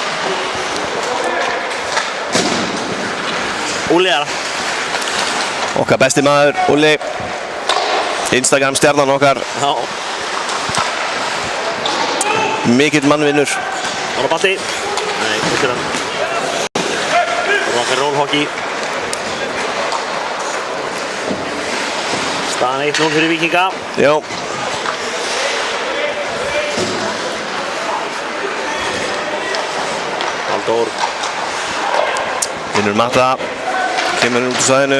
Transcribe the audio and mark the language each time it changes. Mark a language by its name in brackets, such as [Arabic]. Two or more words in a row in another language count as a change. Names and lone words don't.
[Icelandic] Úli Okkar besti maður, Úli. Instagram stjarnan okkar. Já. Mikill mannvinnur. Hann Balti. Nei, þetta hann. [English] Rock and roll hockey. [Icelandic] Staðan 1-0 fyrir Víkinga. Já. Halldór. Vinnur Matta. Kemur út úr sæðinu.